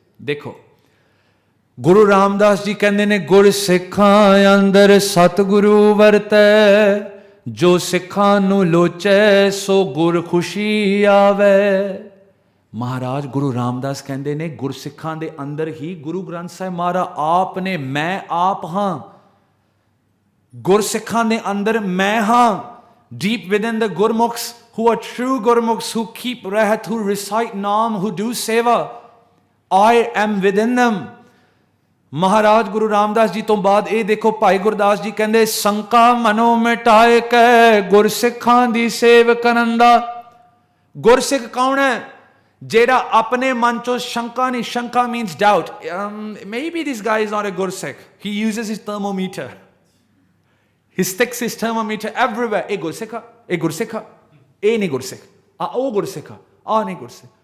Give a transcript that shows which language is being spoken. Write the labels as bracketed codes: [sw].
[pa] ਦੇਖੋ ਗੁਰੂ ਰਾਮਦਾਸ ਜੀ ਕਹਿੰਦੇ ਨੇ, ਗੁਰ ਸਿੱਖਾਂ ਅੰਦਰ ਸਤਿਗੁਰੂ ਵਰਤੈ, ਜੋ ਸਿੱਖਾਂ ਨੂੰ ਲੋਚੈ ਸੋ ਗੁਰ ਖੁਸ਼ੀ ਆਵੈ। ਮਹਾਰਾਜ ਗੁਰੂ ਰਾਮਦਾਸ ਕਹਿੰਦੇ ਨੇ ਗੁਰਸਿੱਖਾਂ ਦੇ ਅੰਦਰ ਹੀ ਗੁਰੂ ਗ੍ਰੰਥ ਸਾਹਿਬ ਮਹਾਰਾਜ ਆਪ ਨੇ, ਮੈਂ ਆਪ ਹਾਂ। ਗੁਰਸਿੱਖਾਂ ਦੇ ਅੰਦਰ ਮੈਂ ਹਾਂ। [en] Deep within the Gurmukhs who are true Gurmukhs, who keep rehat, who recite naam, who do seva, I am within them। [pa] ਮਹਾਰਾਜ ਗੁਰੂ ਰਾਮਦਾਸ ਜੀ ਤੋਂ ਬਾਅਦ ਇਹ ਦੇਖੋ, ਭਾਈ ਗੁਰਦਾਸ ਜੀ ਕਹਿੰਦੇ, ਸੰਕਾ ਮਨੋ ਮਿਟਾਏ ਕੈ ਗੁਰਸਿੱਖਾਂ ਦੀ ਸੇਵ ਕਰਨ ਦਾ। ਗੁਰਸਿੱਖ ਕੌਣ ਹੈ? ਜਿਹੜਾ ਆਪਣੇ ਮਨ ਚੋਂ ਸ਼ੰਕਾ ਨਹੀਂ, ਸ਼ੰਕਾ [en] means doubt, maybe this guy is not a Gursikh, he uses his thermometer, he sticks his thermometer everywhere, [pa] ਇਹ ਗੁਰਸਿੱਖ ਆ, ਇਹ ਗੁਰਸਿੱਖ ਆ, ਇਹ ਨਹੀਂ ਗੁਰਸਿੱਖ, ਉਹ ਗੁਰਸਿੱਖ ਆ ਨਹੀਂ ਗੁਰਸਿੱਖ।